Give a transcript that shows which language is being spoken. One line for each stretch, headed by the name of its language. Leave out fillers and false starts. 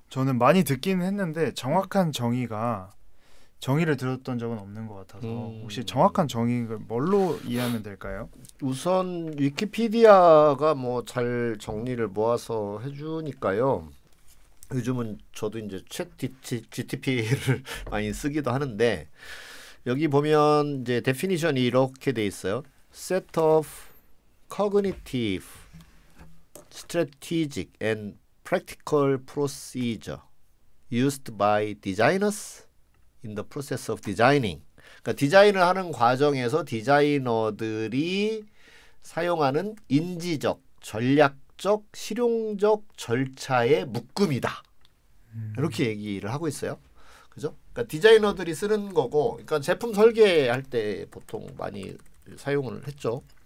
Korean: 저는 많이 듣기는 했는데 정확한 정의를 들었던 적은 없는 것 같아서 혹시 정확한 정의를 뭘로 이해하면 될까요? 우선 위키피디아가 뭐 잘 정리를 모아서 해주니까요. 요즘은 저도 이제 챗 GTP를 많이 쓰기도 하는데 여기 보면 이제 데피니션이 이렇게 돼 있어요.
English: Set of cognitive, strategic and practical procedure used by designers in the process of designing.
Korean: 그러니까 디자인을 하는 과정에서 디자이너들이 사용하는 인지적, 전략적, 실용적 절차의 묶음이다. 이렇게 얘기를 하고 있어요. 그죠? 그러니까 디자이너들이 쓰는 거고, 그러니까 제품 설계할 때 보통 많이 사용을 했죠.